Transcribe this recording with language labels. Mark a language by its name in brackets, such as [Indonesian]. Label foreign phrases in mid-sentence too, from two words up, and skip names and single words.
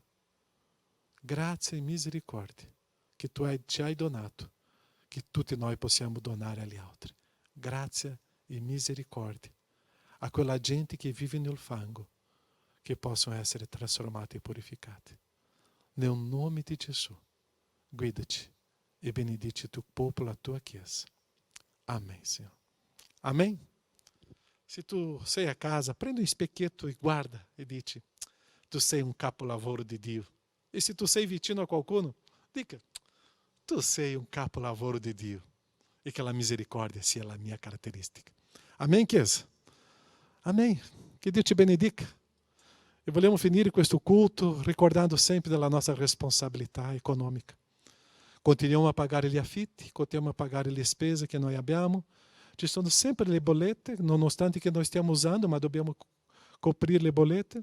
[Italian] Grazie e misericordia che tu ci hai donato, che tutti noi possiamo donare agli altri. Grazie e misericordia a quella gente che vive nel fango, che possano essere trasformati e purificati. Nel nome di Gesù, guida-ci e benedici il tuo popolo, la tua chiesa. [Portuguese] Amém, Senhor. Amém? [Italian] Se tu sei a casa, prende um specchietto e guarda e dici, tu sei um capolavoro di Dio. E se tu sei vicino a qualcuno, dica, tu sei um capolavoro di Dio. [Portuguese] E que a misericórdia sia a minha caratteristica. [Italian] Amém, chiesa? Amém. Que Dio te benedica. E vogliamo finire questo culto ricordando sempre della nostra responsabilità economica. Continuiamo a pagare gli affitti, continuiamo a pagare le spese che noi abbiamo. Ci sono sempre le bollette, nonostante che noi stiamo usando, ma dobbiamo coprire le bollette.